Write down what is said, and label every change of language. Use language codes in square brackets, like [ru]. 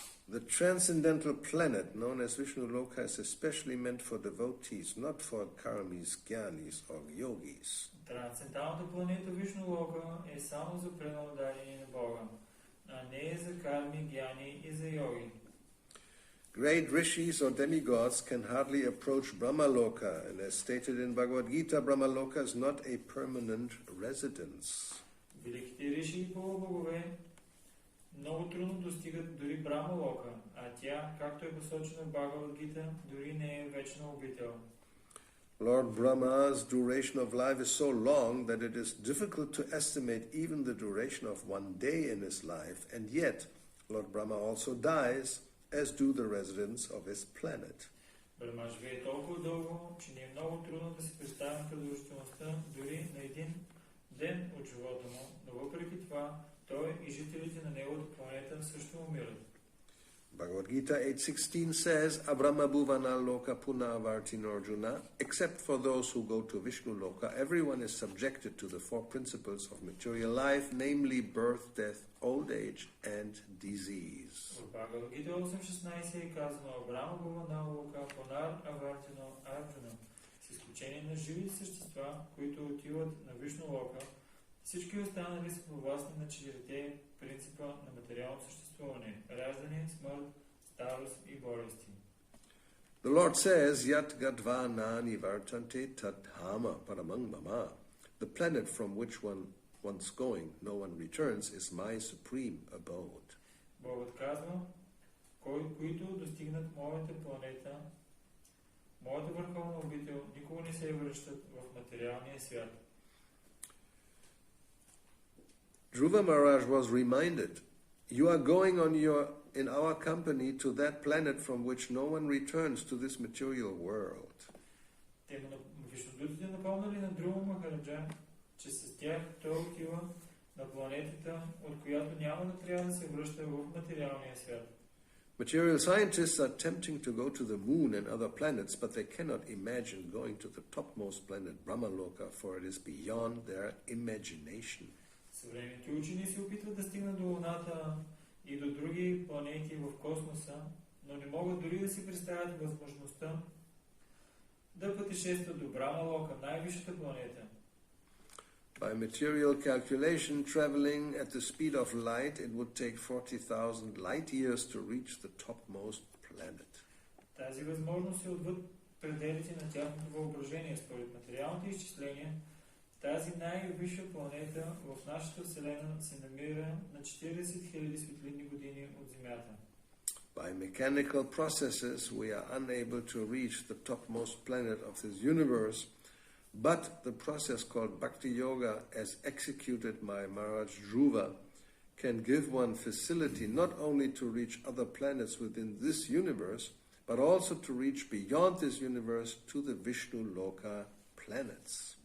[en] The transcendental planet known as Vishnu Loka is especially meant for devotees, not for karmis, jnanis, or yogis. [bg] Трансценденталната планета Вишну Лока е само за предано дадени на Бога, а не за карми, гяни и за йоги. [en] Great rishis or demigods can hardly approach Brahmaloka, and as stated in Bhagavad Gita, Brahmaloka is not a permanent residence. [bg] Великите риши и полубогове много трудно достигат дори Брахмалока, а тя, както е посочено в Бхагавад Гита, дори не е вечна обител. [en] Lord Brahma's duration of life is so long that it is difficult to estimate even the duration of one day in his life, and yet Lord Brahma also dies, as do the residents of his planet. [bg] Брахма живее толкова дълго, че не е много трудно да се представим продължителността дори на един ден от живота му, но въпреки това той и жителите на неговата планета също умират. [en] Bhagavad Gita 8.16 says, [sa] Abrahma bhuvana loka punavartin Arjuna, [en] except for those who go to Vishnu Loka, everyone is subjected to the four principles of material life, namely birth, death, old age, and disease. [bg] В Бхагавад Гита 8.16 е казано [sa] Абрама бхувана лока пунар авартино Арджуна, [bg] с изключение на живите същества, които отиват на Вишну Лока, всички останали са подвластни на четирите принципа на материално съществуване – раждане, смърт, старост и болести. [en] The Lord says, [sa] Yat gadva nani vartante tat hama paramang mama. [en] The planet from which once going, no one returns, is my supreme abode. [bg] Богът казва, които достигнат моята планета, моята върховна обител, никога не се връщат в материалния свят. [en] Dhruva Maharaj was reminded, you are going in our company to that planet from which no one returns to this material world. [bg] Вишнудутите напомнали на Друва Махараджа, че с тях той отива на планетата, от която няма да трябва да се връща в материалния свят. [en] Material scientists are tempting to go to the moon and other planets, but they cannot imagine going to the topmost planet, Brahmaloka, for it is beyond their imagination. [bg] Съвременните учени се опитват да стигнат до Луната и до други планети в космоса, но не могат дори да си представят възможността да пътешестват до Брахмалока, най-висшата планета. [en] By material calculation, traveling at the speed of light, it would take 40,000 light years to reach the topmost planet. [bg] Тази възможност е отвъд пределите на тяхното въображение. Според материалните изчисления, тази най-висша планета в нашата Вселена се намира на 40 000 светлинни години от Земята. [en] By mechanical processes, we are unable to reach the topmost planet of this universe, but the process called Bhakti-yoga, as executed by Maharaj Dhruva, can give one facility not only to reach other planets within this universe, but also to reach beyond this universe to the Vishnu Loka planets.